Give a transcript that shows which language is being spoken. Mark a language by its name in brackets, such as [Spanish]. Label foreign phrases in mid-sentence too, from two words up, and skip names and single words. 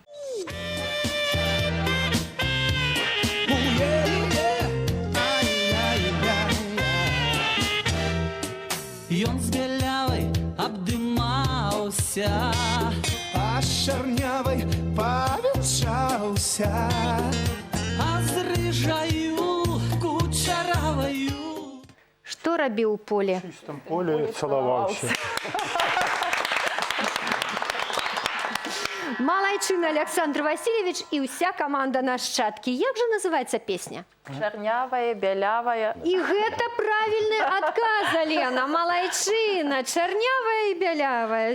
[Belarusian] Ён з бялявай абдымаўся, а з чарнявай павянчаўся, а з рыжаю кучараваю. Што рабіў у поле? [Russian] В чистом поле целовался. [Belarusian] Малайчына Александр Васильевич і ўся каманда «Нашчадкі». Як жа называецца песня? Чарнявая, бялявая. І гэта правільны адказ, Алена. Малайчына, чарнявая і бялявая.